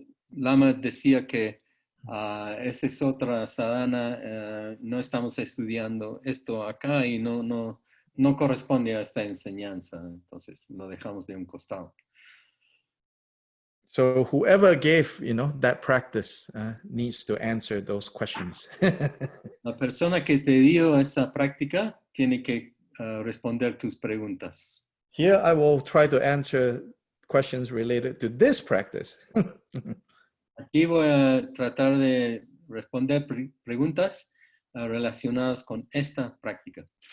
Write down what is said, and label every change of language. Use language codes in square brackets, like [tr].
[es] Lama decía que esa es otra sadhana, no estamos estudiando esto acá y no corresponde a esta enseñanza, entonces lo dejamos de un costado. [en] So whoever gave, that practice needs to answer those questions. [es] La persona que te dio esa práctica tiene que responder tus preguntas. [en] Here I will try to answer questions related to this practice. [es] Aquí voy a tratar de responder preguntas relacionadas con esta práctica.